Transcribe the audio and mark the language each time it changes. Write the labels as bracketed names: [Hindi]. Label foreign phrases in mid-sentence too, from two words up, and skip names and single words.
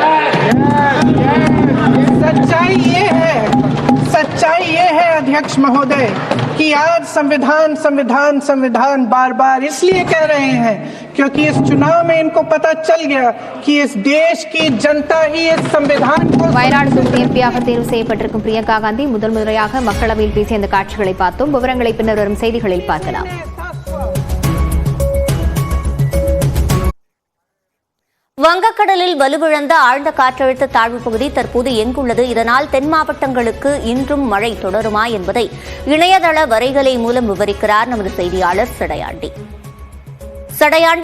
[Hindi] सच्चाई ये है अध्यक्ष महोदय कि आज संविधान बार बार इसलिए कह रहे हैं क्योंकि इस चुनाव में इनको पता चल गया कि इस देश की जनता ही इस संविधान को. [Tamil] வயநாடு தொகுதி எம்பியாக தேர்வு செய்யப்பட்டிருக்கும் பிரியங்கா காந்தி முதல் முறையாக மக்களவையில் பேசிய இந்த காட்சிகளை பார்த்தோம். விவரங்களை பின்னர் வரும் செய்திகளில் பார்க்கலாம். வங்கக்கடலில் வலுவிழந்த ஆழ்ந்த காற்றழுத்த தாழ்வு பகுதி தற்போது எங்குள்ளது, இதனால் தென் மாவட்டங்களுக்கு இன்றும் மழை தொடருமா என்பதை இணையதள வரைகலை மூலம் விவரிக்கிறார் நமது செய்தியாளர் சடையாண்டி.